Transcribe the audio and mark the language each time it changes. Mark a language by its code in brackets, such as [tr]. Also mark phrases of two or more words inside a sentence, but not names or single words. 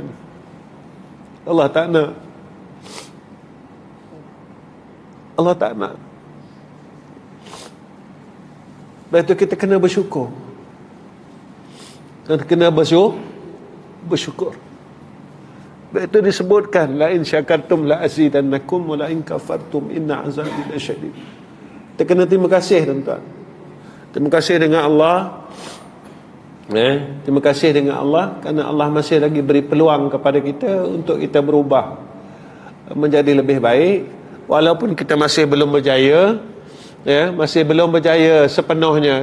[ms] Allah tak nak. Allah tak nak. Lepas itu kita kena bersyukur. Dan kena bersyukur. Lepas itu disebutkan, [ar] لئن شكرتم لأزيدنكم ولئن كفرتم إن عذابي لشديد. [ms] Kita kena terima kasih, tuan-tuan. Terima kasih dengan Allah. Terima kasih dengan Allah kerana Allah masih lagi beri peluang kepada kita untuk kita berubah menjadi lebih baik, walaupun kita masih belum berjaya, masih belum berjaya sepenuhnya.